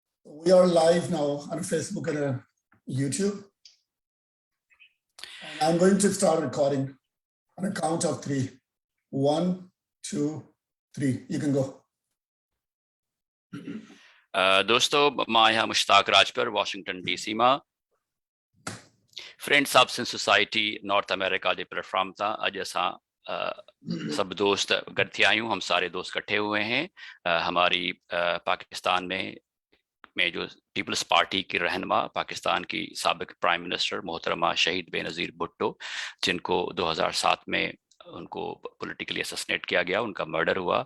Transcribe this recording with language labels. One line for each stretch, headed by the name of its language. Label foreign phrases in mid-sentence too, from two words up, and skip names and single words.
English: We are live now on Facebook and YouTube. And I'm going to start recording on a count of 3. 1, 2, 3. You can go.
Sindhi: دوستو ما यहाँ مشتاق راجپر واشنگٹن ڈی سی ماں فرینڈس آف سن سوسائٹی نارتھ امریکہ دے پلیٹفارم تا اج اساں سب دوست گھر تھی آیوں
Urdu: ہم سارے دوست کٹھے ہوئے ہیں ہماری پاکستان میں جو پیپلز پارٹی کی رہنما پاکستان کی سابق
English: prime minister
Urdu: محترمہ شہید بے نظیر بھٹو جن کو 2007 میں ان کو
English: politically assassinate
Urdu: کیا گیا، ان کا مرڈر ہوا.